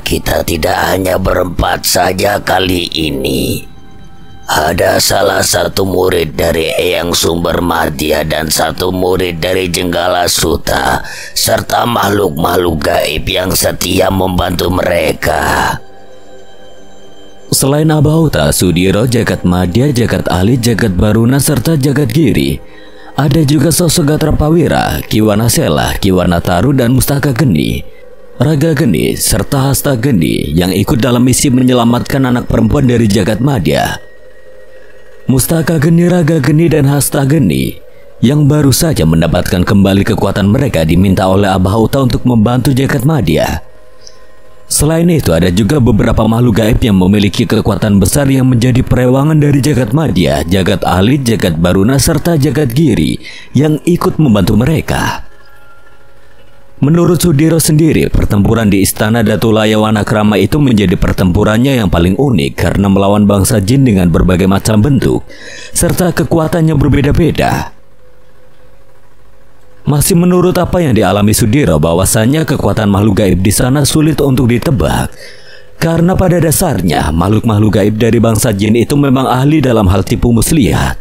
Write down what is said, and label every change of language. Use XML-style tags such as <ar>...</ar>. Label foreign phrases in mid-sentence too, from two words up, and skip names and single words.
<id>Kita tidak hanya berempat saja kali ini. Ada salah satu murid dari Eyang Sumber Madya dan 1 murid dari Jenggala Suta, serta makhluk-makhluk gaib yang setia membantu mereka. Selain Abhauta, Sudiro, Jagat Madya, Jagat Alit, Jagat Baruna, serta Jagat Giri, ada juga sosok Gatrapawira, Kiwanasela, Kiwanataru, dan Mustaka Geni, Raga Geni, serta Hasta Geni yang ikut dalam misi menyelamatkan anak perempuan dari Jagat Madya. Mustaka Geni, Raga Geni, dan Hasta Geni yang baru saja mendapatkan kembali kekuatan mereka diminta oleh Abhauta untuk membantu Jagat Madya. Selain itu, ada juga beberapa makhluk gaib yang memiliki kekuatan besar yang menjadi perewangan dari Jagat Madya, Jagat Alit, Jagat Baruna, serta Jagat Giri yang ikut membantu mereka. Menurut Sudiro sendiri, pertempuran di Istana Datulaya Wanakrama itu menjadi pertempurannya yang paling unik karena melawan bangsa jin dengan berbagai macam bentuk, serta kekuatannya berbeda-beda. Masih menurut apa yang dialami Sudiro, bahwasanya kekuatan makhluk gaib di sana sulit untuk ditebak, Karena pada dasarnya makhluk-makhluk gaib dari bangsa jin itu memang ahli dalam hal tipu muslihat.</id>